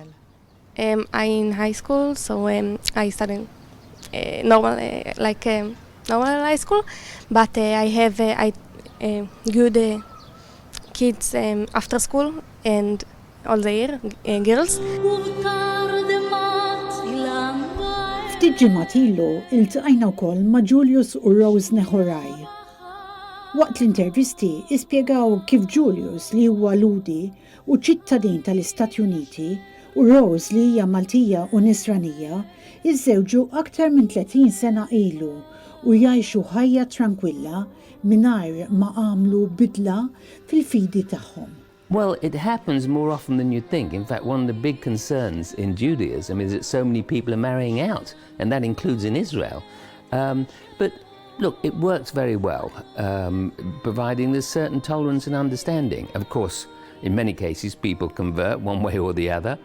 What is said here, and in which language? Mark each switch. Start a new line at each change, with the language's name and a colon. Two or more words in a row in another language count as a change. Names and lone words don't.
English: I'm in high school, so I study normal high school, but I have good kids after school and all the year, girls.
Maltese: Ftit ġimgħat ilu iltqajna wkoll ma' Julius u Rose Neħoraj. Waqt l-intervisti ispjegaw kif Julius li huwa ludi u ċittadin tal-Istati Uniti u Rose li hija Maltija u Nisranija iżżewġu aktar minn 30 sena ilu u jgħixu ħajja tranquilla mingħajr ma għamlu bidla fil-fidi tagħhom.
English: Well, it happens more often than you'd think. In fact, one of the big concerns in Judaism is that so many people are marrying out, and that includes in Israel. But look, it works very well, providing there's certain tolerance and understanding. Of course, in many cases, people convert one way or the other.